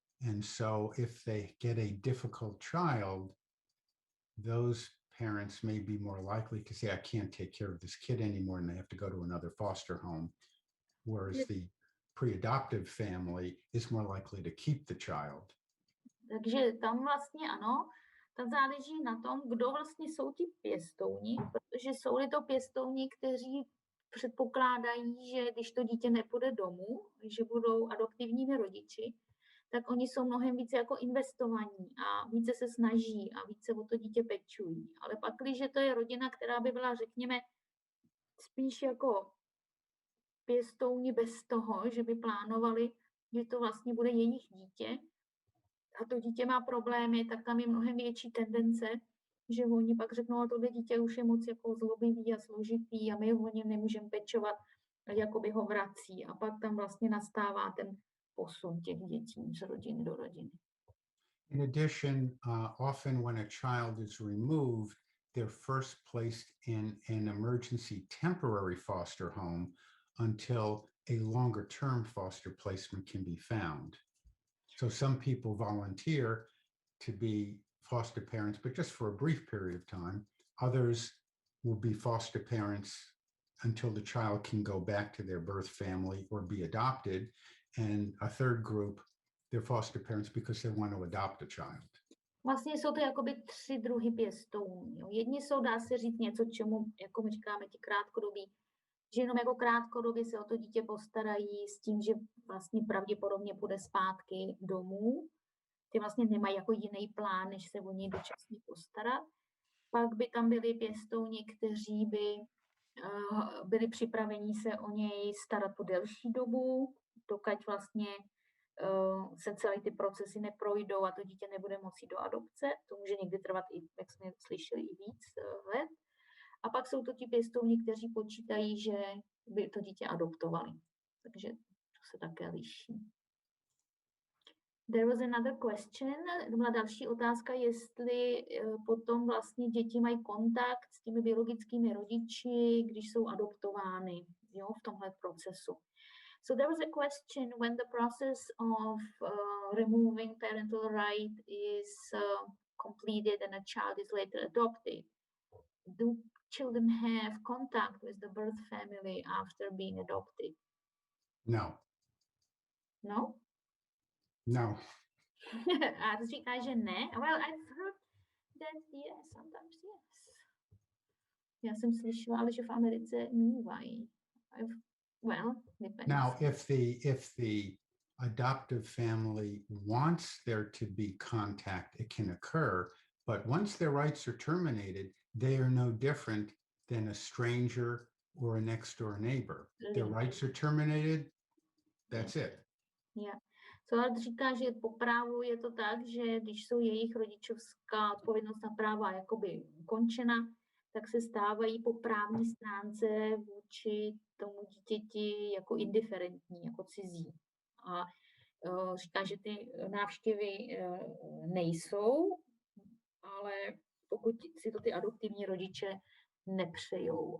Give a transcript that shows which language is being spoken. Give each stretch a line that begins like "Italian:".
English: And so if they get a difficult child, those parents may be more likely to say, I can't take care of this kid anymore, and they have to go to another foster home. Whereas the pre-adoptive family is more likely to keep the child.
Czech: Takže tam vlastně ano, tam záleží na tom, kdo vlastně jsou ti pěstouni, protože jsou-li to pěstouni, kteří předpokládají, že když to dítě nepůjde domů, že budou adoptivními rodiči, tak oni jsou mnohem více jako investovaní a více se snaží a více o to dítě pečují. Ale pak, když to je rodina, která by byla, řekněme, spíš jako pěstouni bez toho, že by plánovali, že to vlastně bude jejich dítě a to dítě má problémy, tak tam je mnohem větší tendence, že oni pak řeknou, a tohle dítě už je moc jako zlobivý a složitý a my o něm nemůžeme pečovat, a jakoby ho vrací. A pak tam vlastně nastává ten posun těch dětí z rodiny do rodiny.
English: In addition, often when a child is removed, they're first placed in an emergency temporary foster home until a longer term foster placement can be found. So some people volunteer to be foster parents, but just for a brief period of time. Others will be foster parents until the child can go back to their birth family or be adopted. And a third group, they're foster parents because they want to adopt a child.
Czech: Vlastně jsou to jakoby 3 druhy pěstounů. Jedni jsou, dá se říct, něco, čemu, jako my říkáme, ti krátkodobí, že jenom jako krátkodobě se o to dítě postarají s tím, že vlastně pravděpodobně půjde zpátky domů. Ty vlastně nemají jako jiný plán, než se o něj dočasně postarat. Pak by tam byli pěstouni, kteří by byli připraveni se o něj starat po delší dobu, dokud vlastně se celé ty procesy neprojdou a to dítě nebude moci do adopce. To může někdy trvat, i, jak jsme slyšeli, i víc let. A pak jsou to ti pěstouni, kteří počítají, že by to dítě adoptovali. Takže to se také liší.
English: There was another question.
Czech: To byla další otázka, jestli potom vlastně děti mají kontakt s těmi biologickými rodiči, když jsou adoptovány, jo, v tomhle procesu.
English: So there was a question when the process of removing parental right is completed and a child is later adopted. Do children have contact with the birth family after being adopted? No. No? No.
Czech: A to říká, že ne.
English: Well, I've heard that yes, sometimes yes.
Czech: Já jsem slyšela, ale že v Americe mívají.
English: Well, depends. Now, if the adoptive family wants there to be contact, it can occur. But once their rights are terminated, they are no different than a stranger or a next door neighbor. Their rights are terminated, that's it. Yeah.
Czech: So říká, že po právu je to tak, že když jsou jejich rodičovská odpovědnost na práva jakoby ukončena, tak se stávají po právní stránce vůči tomu dítěti jako indiferentní, jako cizí. A říká, že ty návštěvy nejsou, ale pokud si to ty adoptivní rodiče nepřejou.